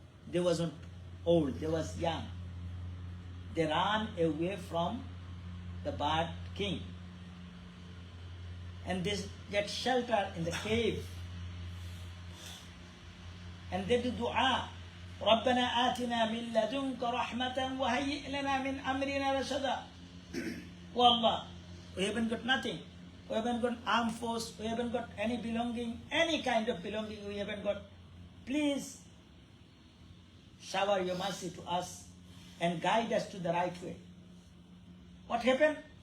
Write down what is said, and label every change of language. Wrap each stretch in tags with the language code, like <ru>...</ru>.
<en>They wasn't old, they was young. They ran away from the bad king, and they get shelter in the cave. And they do dua.</en> <ar>ربنا آتنا من لدنك رحمة وهيئ لنا من أمرنا رشدا.</ar> <en>Wallah, we haven't got nothing. We haven't got armed force. We haven't got any belonging, any kind of belonging. We haven't got. Please shower your mercy to us and guide us to the right way. What happened?</en>